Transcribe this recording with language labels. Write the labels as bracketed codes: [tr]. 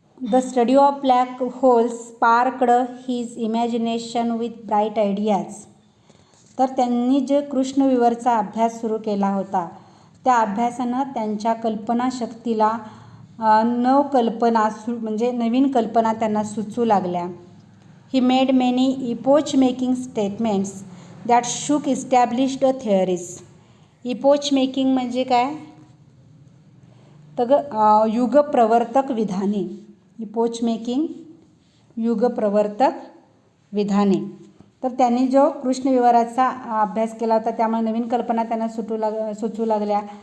[en] The study of black holes sparked his imagination with bright ideas. [mr] तर त्यांनी जे कृष्णविवरचा अभ्यास सुरू केला होता त्या अभ्यासानं त्यांच्या कल्पनाशक्तीला म्हणजे नवीन कल्पना त्यांना सुचू लागल्या. [en] He made many epoch-making statements that shook established theories. [mr] Epoch-making म्हणजे काय तर युगप्रवर्तक विधाने. इपोच-मेकिंग युगप्रवर्तक विधाने. तर त्यांनी जो कृष्णविवराचा अभ्यास केला होता त्यामुळे नवीन कल्पना त्यांना सुचू लागल्या.